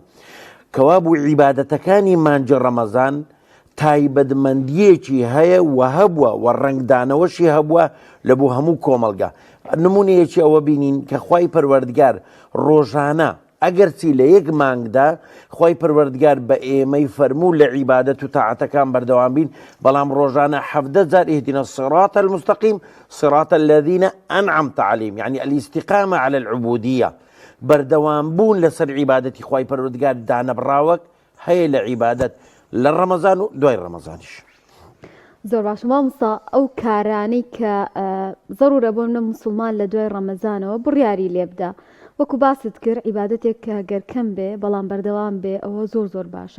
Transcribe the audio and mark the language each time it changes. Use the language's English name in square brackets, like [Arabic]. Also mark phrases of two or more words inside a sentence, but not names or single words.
[Central Kurdish] کەوا بوو عیبادەتەکانی مانگی ڕەمەزان تایبەتمەندیەکی هەیە و هەبووە و ڕنگدانەوەشی هەبووە لە بۆ هەموو کۆمەلگا. نمونەیەکی ئەوە بینین کە خوای پەروەردگار ڕۆژانە ئەگەر چی لە یەک مانگدا خوای پەروەردگار بە ئێمەی فەرموو لە عیبادەت و تاعەتەکان بەردەوام بین، بەڵام ڕۆژانە 17 جار [Arabic] اهدنا الصراط المستقيم صراط الذين أنعمت عليهم، يعني الاستقامة على العبودية. [Central Kurdish] بەردەوام بوون لەسەر عیبادەتی خوای پەروەردگار دانەبراوەک هەیە لە عیبادەت لە ڕەمەزان و دوای ڕەمەزانیش. زۆر باش مامۆستا، ئەو کارانەی کە زەڕورە بۆ منە موسڵمان لە دوای ڕەمەزانەوە بڕیاری لێ بدە، وەکو باست کرد عیبادەتێک کە گەرکەم بێ بەڵام بەردەوام بێ ئەوە زۆر باشە.